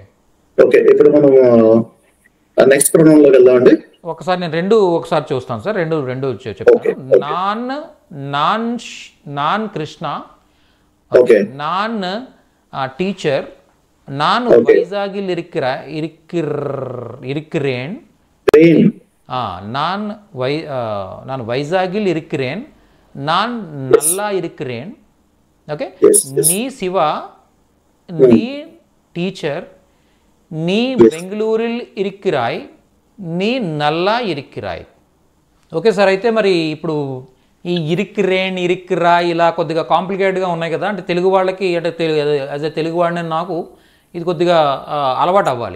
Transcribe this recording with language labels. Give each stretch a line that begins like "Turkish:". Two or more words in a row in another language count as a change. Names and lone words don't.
Telugu: ఓకే, ఇప్పుడు మనం
English: next pronoun
Telugu: లోకి వెళ్దామండి. ఒకసారి నేను ఒకసారి చూస్తాను సార్. రెండు చెప్తాను.
Tamil: நான் கிருஷ்ணா, நான் டீச்சர், நான் வைசாகில் இருக்கிறேன், நான் வைசாகில் இருக்கிறேன், நான் நல்லா இருக்கிறேன். ஓகே, நீ சிவா நீ டீச்சர், நீ பெங்களூரில் இருக்கிறாய், நீ நல்லா இருக்கிறாய்.
Telugu: ఓకే సార్, అయితే మరి ఇప్పుడు ఈ ఇరిక్కిరాయ్ ఇలా కొద్దిగా కాంప్లికేటెడ్గా ఉన్నాయి కదా, అంటే తెలుగు వాళ్ళకి అంటే
English: as a
Telugu: తెలుగు వాడిని నాకు ఇది కొద్దిగా అలవాటు అవ్వాలి.